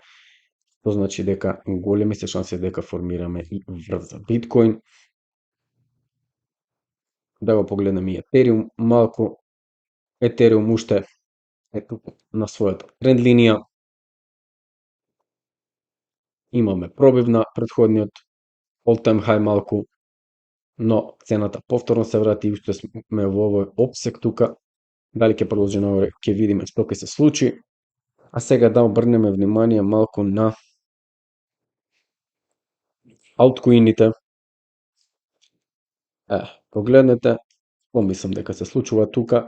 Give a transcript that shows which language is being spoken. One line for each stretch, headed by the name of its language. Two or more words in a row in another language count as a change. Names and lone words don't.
Macedonian: Тоа значи дека големи се шанси дека формираме и врв за биткоин. Да го погледнеме и Етериум малку. Етериум уште е тука на својата тренд линија. Имаме пробив на претходниот
English: all-time high
Macedonian: малку, но цената повторно се врати и уште сме во овој обсек тука. Дали ќе продолжи нагоре, ќе видиме што ќе се случи. А сега да обрнеме внимание малку на алткоините. Погледнете, помислам дека се случува тука.